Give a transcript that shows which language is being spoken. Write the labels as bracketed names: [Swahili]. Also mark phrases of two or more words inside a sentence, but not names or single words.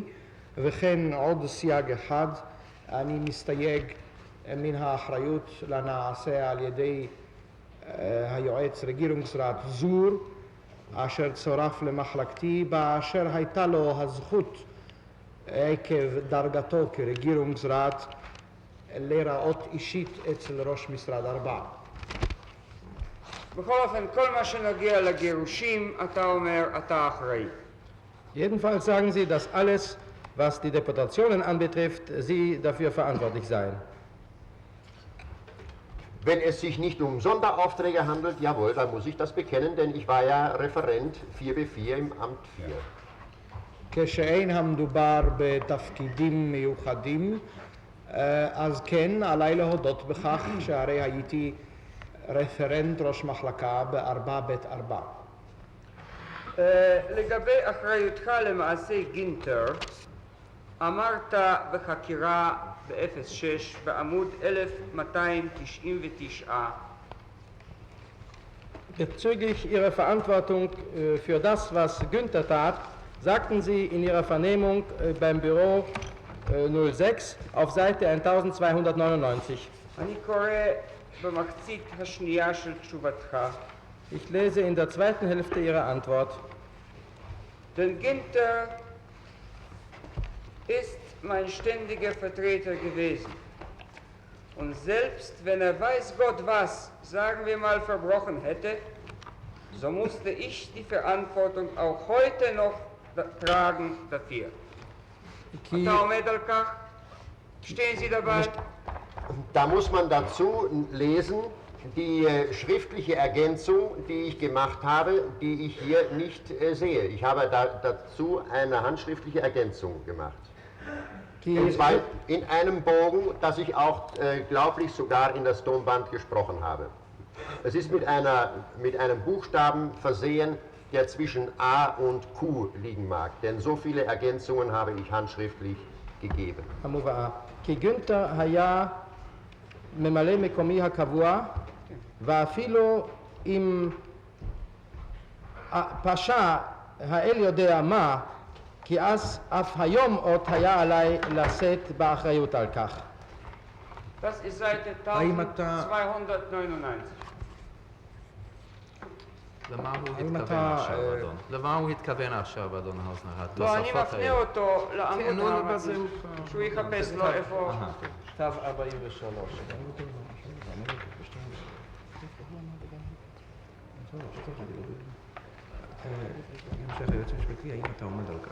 [Hebrew] וכן עוד סייג אחד, אני מסתייג מן האחריות לנעשה על ידי היועץ רגierungsrat זור, אשר צורף למחלקתי, באשר הייתה לו הזכות עקב דרגתו כרגierungsrat להיראות אישית אצל ראש משרד 4. בכל אופן, כל מה שנוגע לגירושים, אתה אומר, אתה אחראי. [German] Jedenfalls sagen Sie, dass alles, was die Deportationen anbetrifft, Sie dafür verantwortlich seien. Wenn es sich nicht um Sonderaufträge handelt, jawohl, dann muss ich das bekennen, denn ich war ja Referent 4b4 im Amt 4. [Hebrew] כשאין המדובר בתפקידים מיוחדים, אז כן, עליי להודות בכך שהרי הייתי רפרנט ראש מחלקה ב4ב4. לגבי אחריותך למעשי גינטר, אמרת בחקירה ב-06 בעמוד 1299. [German] Bezüglich Ihrer Verantwortung für das, was Günther tat, sagten Sie in Ihrer Vernehmung beim Büro 06 auf Seite 1299. [Hebrew] אני קורא במחצית השנייה של תשובתך. [German] Ich lese in der zweiten Hälfte Ihrer Antwort. Denn Günther ist mein ständiger Vertreter gewesen. Und selbst wenn er weiß Gott was, sagen wir mal, verbrochen hätte, so musste ich die Verantwortung auch heute noch tragen dafür. [Hebrew] אתה עומד על כך? [German] stehen Sie dabei? Da muss man dazu lesen, die schriftliche Ergänzung, die ich gemacht habe, die ich hier nicht sehe. Ich habe dazu eine handschriftliche Ergänzung gemacht. In einem Bogen, das ich auch glaublich sogar in das Tonband gesprochen habe. Es ist mit einem Buchstaben versehen, der zwischen A und Q liegen mag, denn so viele Ergänzungen habe ich handschriftlich gegeben. [Hebrew] כי גונטר היה ממלא מקומי הקבוע, ואפילו אם פשע האל יודע מה, כי אז אף היום עוד היה עליי לשאת באחריות על כך. [German] Das ist Seite 1299. [Hebrew] למה הוא התכוון עכשיו, אדון? למה הוא התכוון עכשיו, אדון האוזנר? לא, אני מפנה אותו לעמוד הבא, שהוא יחפש לו איפה... כתב 43. המשך היועץ המשפטי, האם אתה עומד על כך?